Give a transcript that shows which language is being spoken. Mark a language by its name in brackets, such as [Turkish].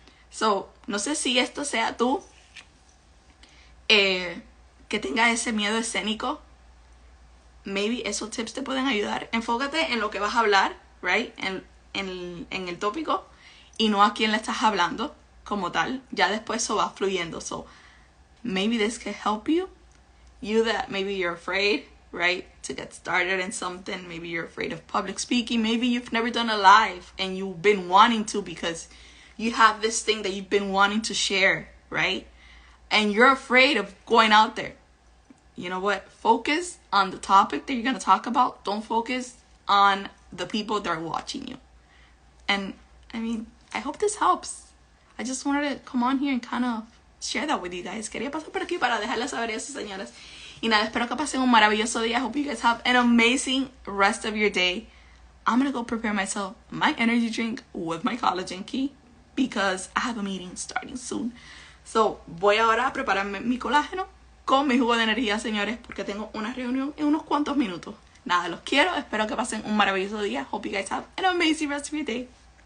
[Spanish] So, no sé si esto sea tú, que tengas ese miedo escénico. Maybe esos tips te pueden ayudar. Enfócate en lo que vas a hablar, right? En el tópico y no a quién le estás hablando como tal. Ya después eso va fluyendo. [English] So, maybe this can help you. You that maybe you're afraid, right, to get started in something. Maybe you're afraid of public speaking. Maybe you've never done a live and you've been wanting to because you have this thing that you've been wanting to share, right? And you're afraid of going out there. You know what? Focus on the topic that you're going to talk about. Don't focus on the people that are watching you. And, I mean, I hope this helps. I just wanted to come on here and kind of share that with you guys. [Spanish] Quería pasar por aquí para dejarles saber eso, señoras. Y nada, espero que pasen un maravilloso día. [English] I hope you guys have an amazing rest of your day. I'm going to go prepare myself my energy drink with my collagen key because I have a meeting starting soon. [Spanish] So, voy ahora a prepararme mi colágeno con mi jugo de energía, señores, porque tengo una reunión en unos cuantos minutos. Nada, los quiero. Espero que pasen un maravilloso día. [English] Hope you guys have an amazing rest of your day.